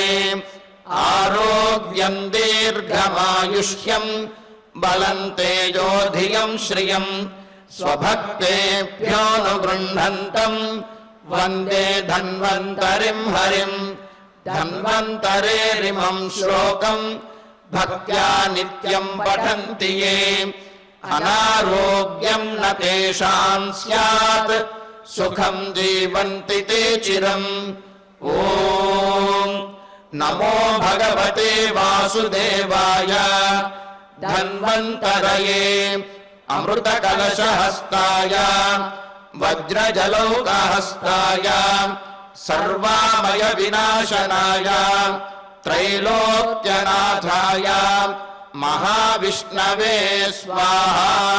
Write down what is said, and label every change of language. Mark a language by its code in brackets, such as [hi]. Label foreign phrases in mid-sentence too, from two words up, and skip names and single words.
[sa] ఆరోగ్యం దీర్ఘమాయుష్యం బలం తేజోధియం శ్రియం స్వభక్తేభ్యోనుగృహంతం వందే ధన్వంతరిం హరిం. ధన్వంతరేరిమం శ్లోకం భక్త్యా నిత్యం పఠంతి యే అనారోగ్యం న తేషాం స్యాత్ सुखं जीवन्ति ते चिरम्। ॐ नमो भगवते वासुदेवाय धन्वन्तरये अमृतकलशहस्ताय वज्रजलौकहस्ताय सर्वामय विनाशनाय त्रैलोक्यनाथाय महाविष्णवे स्वाहा।